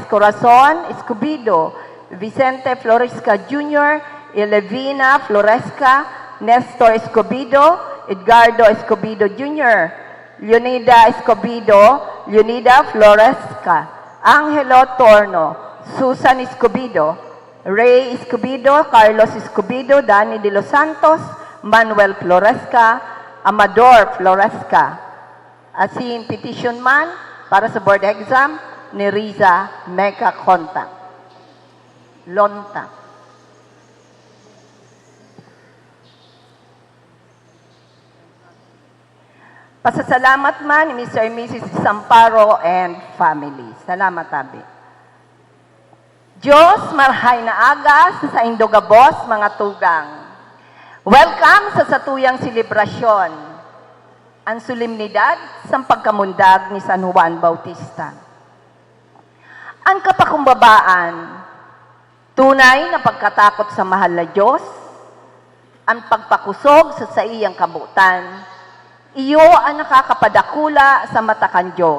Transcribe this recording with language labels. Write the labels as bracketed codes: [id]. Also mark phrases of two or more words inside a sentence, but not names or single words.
[bik] Corazon Escobedo, Vicente Floresca Jr., Elevina Floresca, Nestor Escobedo, Edgardo Escobedo Jr., Leonida Escobedo, Leonida Floresca, Angelo Torno, Susan Escobedo, Ray Escobedo, Carlos Escobedo, Danny de los Santos, Manuel Floresca, Amador Floresca. Asin petition man para sa board exam ni Riza Meca Lonta. Pasasalamat man ni Mr. and Mrs. Samparo and family. Salamat, Abi. Diyos, marhay na agas sa Indogabos, mga tugang. Welcome sa satuyang selebrasyon, ang solemnidad sa pagkamundag ni San Juan Bautista. Ang kapakumbabaan, tunay na pagkatakot sa mahal na Diyos, ang pagpakusog sa iyang kabutan, iyo ang nakakapadakula sa mata kan Diyos.